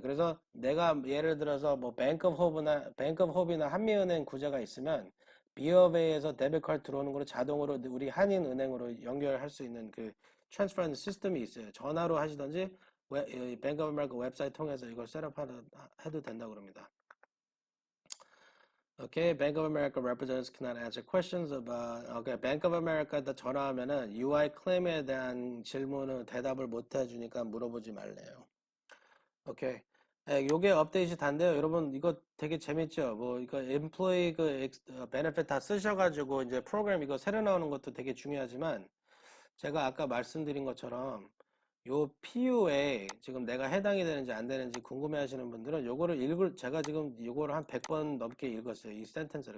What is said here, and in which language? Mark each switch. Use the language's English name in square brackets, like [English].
[Korean] 그래서 내가 예를 들어서 뭐 뱅크 오브 홉이나 한미은행 구자가 있으면 비어베이에서 데비트 카드 들어오는 거를 자동으로 우리 한인은행으로 연결할 수 있는 그 트랜스퍼하는 시스템이 있어요. 전화로 하시던지 뱅크 오브 아메리카 웹사이트 통해서 이걸 셋업해도 된다고 그럽니다. [English] Okay, Bank of America representatives cannot answer questions about. [Korean] Okay, Bank of America에다 전화하면은 UI 클레임에 대한 질문은 대답을 못 해주니까 물어보지 말래요. 오케이. 요게 업데이트 단데요. 여러분, 이거 되게 재밌죠? 뭐, 이거 employee benefit 다 쓰셔가지고, 이제 프로그램 이거 새로 나오는 것도 되게 중요하지만, 제가 아까 말씀드린 것처럼, 요 PU에 지금 내가 해당이 되는지 안 되는지 궁금해 하시는 분들은 제가 지금 요거를 한 100번 넘게 읽었어요. 이 센텐스를.